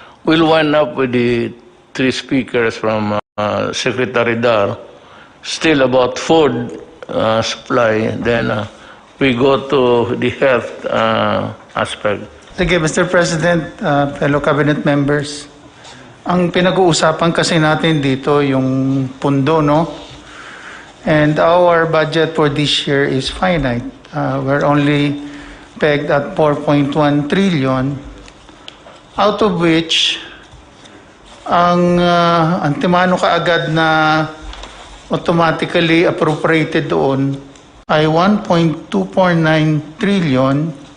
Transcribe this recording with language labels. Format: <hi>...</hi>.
<en>We'll wind up with the 3 speakers from Secretary Dar. Still about food supply. Then we go to the health aspect.</en> <tl>Sige, Mr.</tl> <en>President, fellow cabinet members.</en> <tl>Ang pinag-uusapan kasi natin dito yung pundo, no?</tl> <en>And our budget for this year is finite. We're only pegged at 4.1 trillion, out of which</en> <tl>ang antimano kaagad na</tl> <en>automatically appropriated doon ay 1.249 trillion.</en>